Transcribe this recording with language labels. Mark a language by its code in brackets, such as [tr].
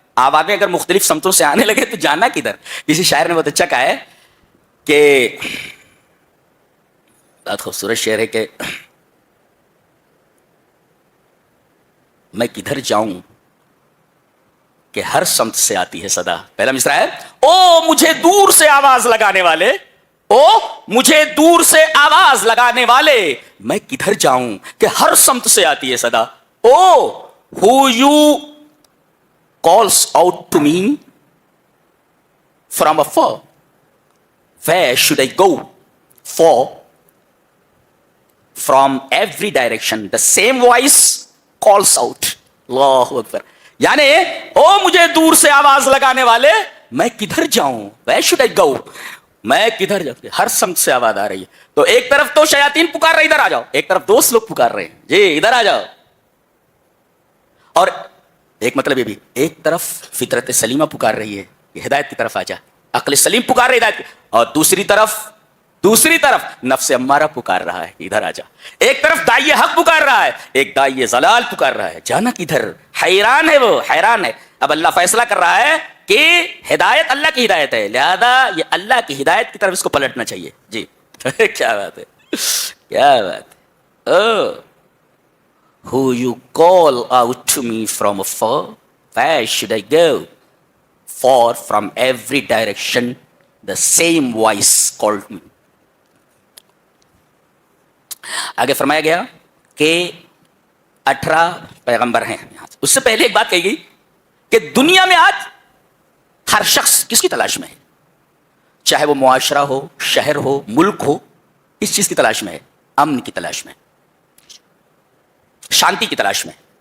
[ur] آوازیں اگر مختلف سمتوں سے آنے لگے تو جانا کدھر. کسی شاعر نے بہت اچھا کہا ہے کہ بہت خوبصورت شعر ہے کہ میں کدھر جاؤں کہ ہر سمت سے آتی ہے صدا. پہلا مصرع ہے, او مجھے دور سے آواز لگانے والے, او مجھے دور سے آواز لگانے والے, میں کدھر جاؤں کہ ہر سمت سے آتی ہے صدا. [en] O who you calls out to me from afar, where should I go, for from every direction the same voice calls out. [ar] اللہ اکبر. [ur] یعنی او مجھے دور سے آواز لگانے والے, میں کدھر جاؤں, [en] where should I go, [ur] میں کدھر جاؤں, ہر سمت سے آواز آ رہی ہے. تو ایک طرف تو شیاطین پکار رہے ادھر آ جاؤ, ایک طرف دوست لوگ پکار رہے ہیں جی ادھر آ جاؤ. اور ایک مطلب یہ بھی, ایک طرف فطرت سلیمہ پکار رہی ہے کہ ہدایت کی طرف آ جا, عقل سلیم پکار رہی ہے ہدایت کی, اور دوسری طرف نفس امارہ پکار رہا ہے ادھر آ جا. ایک طرف داعی حق پکار رہا ہے, ایک داعی ضلال پکار رہا ہے, جانا کدھر. حیران ہے وہ, حیران ہے. اب اللہ فیصلہ کر رہا ہے کہ ہدایت اللہ کی ہدایت ہے, لہذا یہ اللہ کی ہدایت کی طرف اس کو پلٹنا چاہیے. جی کیا بات ہے, کیا بات ہے. [en] Who you call out to me from afar, where should I go, for from every direction the same voice called me. [ur] آگے فرمایا گیا کہ 18 پیغمبر ہیں. اس سے پہلے ایک بات کہی گئی کہ دنیا میں آج ہر شخص کس کی تلاش میں ہے, چاہے وہ معاشرہ ہو, شہر ہو, ملک ہو, اس چیز کی تلاش میں ہے, امن کی تلاش میں, شانتی کی تلاش میں.